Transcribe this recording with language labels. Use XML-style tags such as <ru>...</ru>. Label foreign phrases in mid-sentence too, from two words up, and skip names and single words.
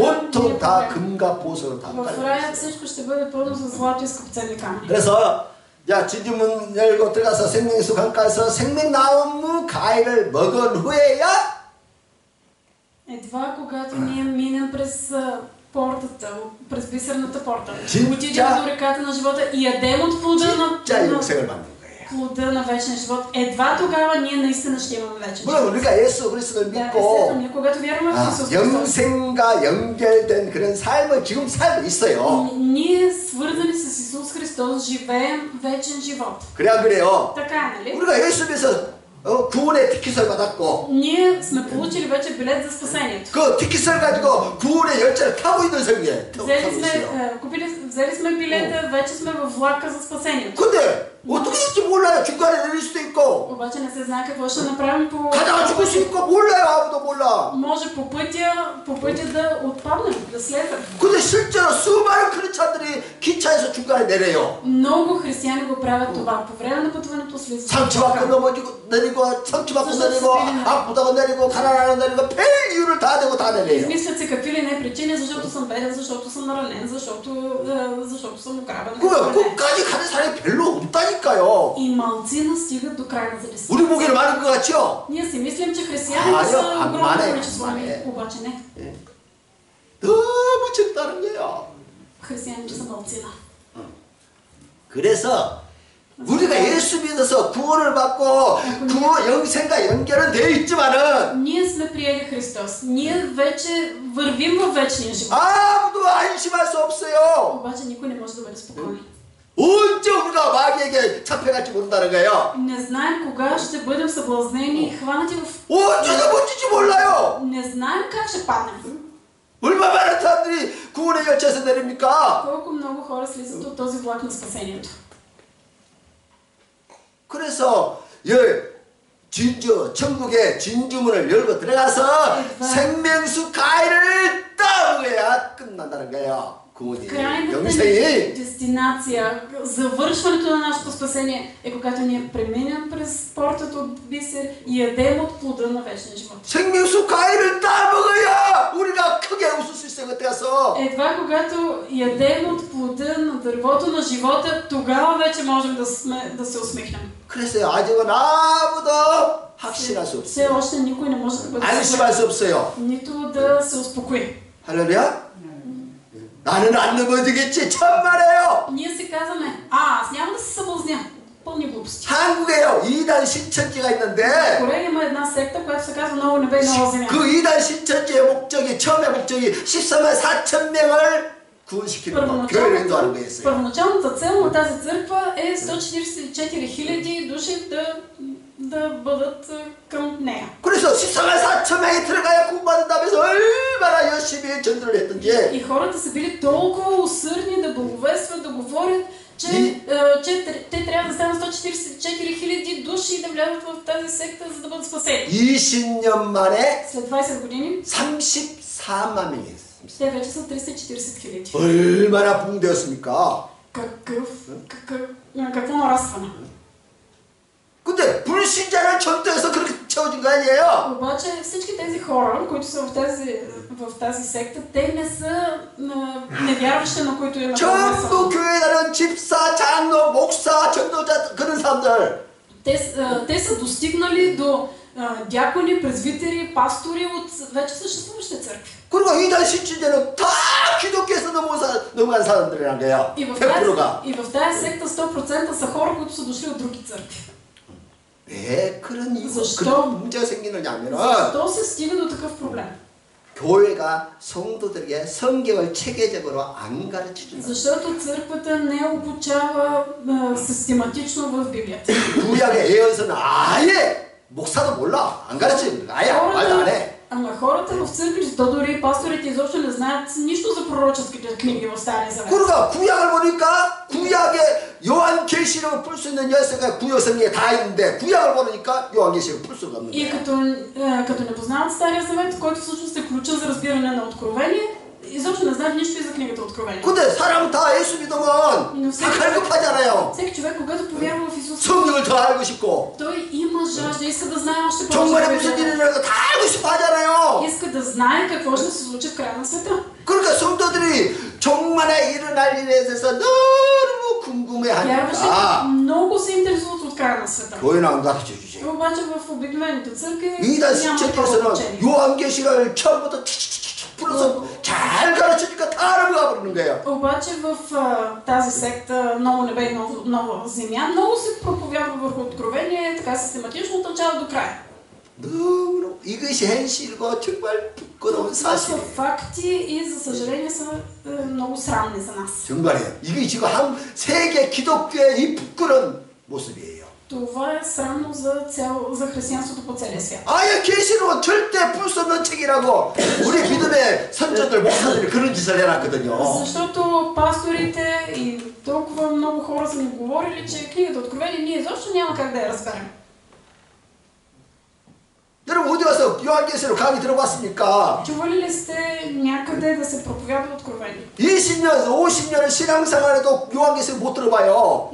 <ko>온통 다</ko> <bg>не е проблем.</bg> <ko>금과 보석으로 다</ko> <bg>В</bg> <ko>깔려</ko> <bg>рая</bg> <ko>있어.</ko> <bg>всичко ще бъде пълно с злато и скъпоценни камъни.</bg> <ko>그래서 야 진주문 열고 들어가서 생명수 강가에서 생명나무 과일을 먹은 후에야</ko> <bg>Едва когато ние минем през портата, през бисерната порта,</bg> <ko>진짜-</ko> <bg>отидем до реката на живота и ядем от</bg> <ko>진짜</ko> <bg>на</bg> <ko>영생을 받는 거예요.</ko> <bg>плода на вечен живот, едва тогава ние наистина ще имаме вечен</bg> <ko>물론</ko> <bg>живот.</bg> <ko>우리가 예수 그리스도를</ko> <bg>Да,</bg> <ko>믿고</ko> <bg>естествено, ние когато вярваме в Исус Христос,</bg> <ko>영생과 연결된 그런 삶을 지금 살고 있어요.</ko> <bg>ние свързани с Исус Христос живеем вечен живот.</bg> <ko>그래요.</ko> <bg>Така е, нали?</bg> <ko>우리가 예수님에서 구원의 티켓을 받았고</ko> <bg>Ние сме получили вече билет за спасението.</bg> <ko>그 티켓을 가지고 구원의 열차를 타고 있는 성에 타고 있어요.</ko> <bg>Взели сме билета, вече сме във влака за спасението.</bg> <ko>근데 어떻게 될지 몰라요. 중간에 내릴 수도 있고</ko> <bg>Обаче не се знае какво ще направим по...</bg> <ko>가다가 죽을 수 있고 몰라요. 아무도 몰라.</ko> <bg>Може по пътя да отпаднем, да слезем.</bg> <ko>근데 실제로 수많은 크리스찬들이 기차에서 중간에 내려요.</ko> <bg>Много християни го правят това. По време на пътуването слизат.</bg> <ko>상처받고 넘어지고 내리고 상처받고 내리고 아프다고 내리고 가난하고 내리고 별 이유를 다 대고 다 내려요.</ko> <bg>Измислят се какви ли не причини, защото съм беден, защото съм наранен, защото съм ограбен.</bg> <ko>그거야. 끝까지 가는 사람이 별로 없다니까요.</ko> <bg>И малцина стигат до крайна зависимост.</bg> <ko>우리 보기에는 많은 것 같죠?</ko> <bg>Ние си мислим, че християните са огромно количество, обаче не.</bg> <ko>너무 적다는 거예요.</ko> <bg>Християните са малцина.</bg> <ko>그래서 우리가 예수 믿어서 구원을 받고 구원 영생과 연결은 되어 있지만은</ko> <bg>Ние сме приели Христос. Ние вече вървим във вечния живот.</bg> <ko>아무도 안심할 수 없어요.</ko> <bg>Обаче никой не може да бъде спокоен.</bg> <ko>언제 우리가 마귀에게 잡혀갈지 모른다는 거예요.</ko> <bg>Не знаем кога ще бъдем съблазнени и хванати в...</bg> <ko>언제 넘어질지 몰라요.</ko> <bg>Не знаем как ще паднем.</bg> <ko>얼마나 많은 사람들이 구원의 열차에서 내립니까?</ko> <bg>Колко много хора слизат от този влак на спасението.</bg> <ko>그래서 천국의 진주문을 열고 들어가서 생명수 과일을 따먹어야 끝난다는 거예요. 구원이,</ko> <bg>Крайната</bg> <ko>영생이.</ko> <bg>дестинация, завършването на нашето спасение е когато ние преминем през портата от бисер и ядем от плода на вечния живот.</bg> <ko>생명수 과일을 따먹어야 우리가 크게 웃을 수 있어요. 그때 가서.</ko> <bg>Едва когато ядем от плода на дървото на живота, тогава вече можем да се усмихнем.</bg> <ko>그래서 아직은 아무도 확신할 수</ko> <bg>Все</bg> <ko>없어요.</ko> <bg>още никой не може да бъде</bg> <ko>안심할 수 없어요.</ko> <bg>нито да се успокои.</bg> <ko>할렐루야? 나는 안 넘어지겠지. 천만에요.</ko> <bg>Ние си казваме, аз няма да се съблазня. Пълни глупости.</bg> <ko>한국에요. 2단 신천지가 있는데</ko> <bg>В Корея има една секта, която се казва Ново небе и нова земя.</bg> <ko>그 2단 신천지의 처음의 목적이 14만 4천 명을 구원시키는 거. 교회를 인도하는 거였어요.</ko> <bg>Първоначалната цел на тази църква е 144 000 души да бъдат към нея.</bg> <ko>그래서 14만 4천 명이 들어가야 구원받는다면서 얼마나 열심히 전도를 했던지.</ko> <bg>И хората са били толкова усърдни да благовестват, да говорят, че те трябва да станат 144 000 души и да влязат в тази секта, за да бъдат спасени.</bg> <ko>20년 만에</ko> <bg>След 20 години</bg> <ko>34만 명이 있어요.</ko> <bg>те вече са 340 000.</bg> <ko>얼마나 붕대였습니까?</ko> <bg>Какво нарастване?</bg> <ko>근데 불신자를 전도해서 그렇게 채워진 거 아니에요?</ko> <bg>Обаче всички тези хора, които са в тази секта, те не са невярващи, на които има</bg> <ko>전부 교회 다니는 집사, 장로, 목사, 전도자 그런 사람들.</ko> <bg>Те са достигнали до дякони, презвитери, пастори от вече съществуващите църкви.</bg> <ko>그리고 이단 신천지는 다 기독교에서 넘어간 사람들이란 거예요. 100%가.</ko> <bg>И в тази секта 100% са хора, които са дошли от други църкви.</bg> <ko>왜 그런 문제가 생기느냐면은</ko> <bg>Защо се стига до такъв проблем?</bg> <ko>교회가 성도들에게 성경을 체계적으로 안 가르쳐준다.</ko> <bg>Защото църквата не обучава систематично в Библията.</bg> <ko>구약의 예언서는 아예 목사도 몰라. 안 가르쳐요. 아예 말도 안 해.</ko> <bg>Ама хората в църквите, то дори пасторите изобщо не знаят нищо за пророческите книги в Стария Завет.</bg> <ko>그러니까 구약을 보니까 구약에 요한계시록을 풀 수 있는 열쇠가 구약성경에 다 있는데 구약을 보니까 요한계시록을 풀 수가 없는</ko> <bg>И</bg> <ko>거야.</ko> <bg>като не познават Стария Завет, който всъщност е ключа за разбиране на Откровение, изобщо не знаят нищо и за книгата Откровение.</bg> <ko>근데 사람 다 예수 믿으면 다 갈급하잖아요.</ko> <bg>Всеки човек, когато повярва в Исус,</bg> <ko>성경을 더 알고 싶고</ko> <bg>той има жажда, иска да знае още</bg> <ko>정말에</ko> <bg>повече.</bg> <ko>무슨 일이 일어날까 다 알고 싶어 하잖아요.</ko> <bg>Иска да знае какво ще се случи в края на света.</bg> <ko>그러니까 성도들이 정말에 일어날 일에 대해서 너무 궁금해하니까</ko> <bg>Вярващите много се интересуват от края на света.</bg> <ko>교회는 안 가르쳐 주죠.</ko> <bg>Обаче в обикновените църкви</bg> <ko>이단</ko> <bg>няма такова</bg> <ko>신책에서는</ko> <bg>учение.</bg> <ko>요한계시를 처음부터 풀어서 잘 가르쳐주니까 다 알아가 버리는 거예요.</ko> <bg>Обаче в тази секта Ново небе и нова земя много се проповядва върху откровение, така систематично от начало до края.</bg> <ko>너무 이것이 현실과 정말 부끄러운</ko> <bg>Това са</bg> <ko>사실이에요.</ko> <bg>факти и за съжаление са много срамни за нас.</bg> <ko>정말이에요. 이게 지금 한 세계 기독교의 이 부끄러운 모습이에요.</ko> <bg>Това е срамно за християнството по целия свят.</bg> <ko>아예 계시록은 절대 풀 수 없는 책이라고 우리 믿음의 선조들 목사들이 그런 짓을 해놨거든요.</ko> <bg>Защото пасторите и толкова много хора са ни говорили, че книгата Откровение ние изобщо няма как да я разберем.</bg> <ko>여러분 어디 가서 요한계시록 강의 들어봤습니까?</ko> <bg>Чували ли сте някъде да се проповядва Откровение?</bg> <ko>20년, 50년을 신앙생활에도 요한계시록 못 들어봐요.</ko>